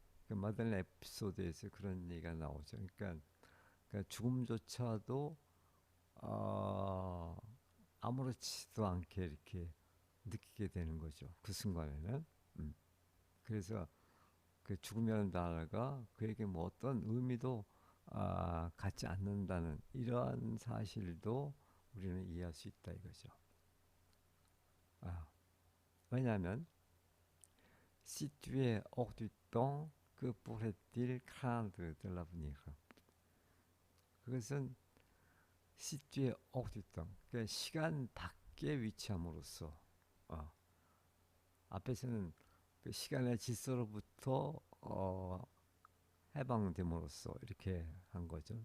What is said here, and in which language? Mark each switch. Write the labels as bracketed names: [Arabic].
[Korean] 그 마들렌 에피소드에서 그런 얘기가 나오죠. 그러니까 죽음조차도 어, 아무렇지도 않게 이렇게 느끼게 되는 거죠. 그 순간에는. 음. 그래서 그 죽음이라는 단어가 그에게 뭐 어떤 의미도 갖지 않는다는 이러한 사실도 우리는 이해할 수 있다 이거죠. 왜냐하면 [French] situé hors du temps, que pourrait-il craindre de l'avenir? [Korean] 그것은 [French] situé hors du temps, [Korean] 그러니까 시간 밖에 위치함으로써 앞에서는 그 시간의 질서로부터 해방됨으로써 이렇게 한 거죠.